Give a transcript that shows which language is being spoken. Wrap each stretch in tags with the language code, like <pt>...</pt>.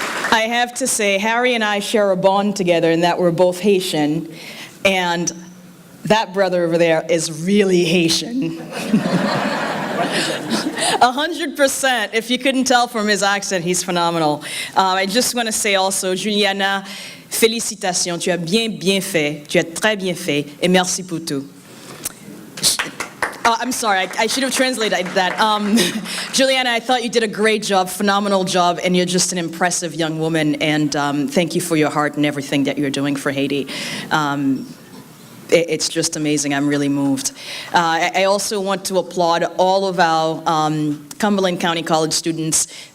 <en>I have to say, Harry and I share a bond together in that we're both Haitian, and that brother over there is really Haitian. 100%. If you couldn't tell from his accent, he's phenomenal. I just want to say also,</en> <fr>Juliana, félicitations, tu as bien fait, tu as très bien fait, et merci pour tout.</fr> <en>I'm sorry, I should have translated that. Juliana, I thought you did a great job, phenomenal job, and you're just an impressive young woman, and thank you for your heart and everything that you're doing for Haiti. It's just amazing. I'm really moved. I also want to applaud all of our Cumberland County College students.</en>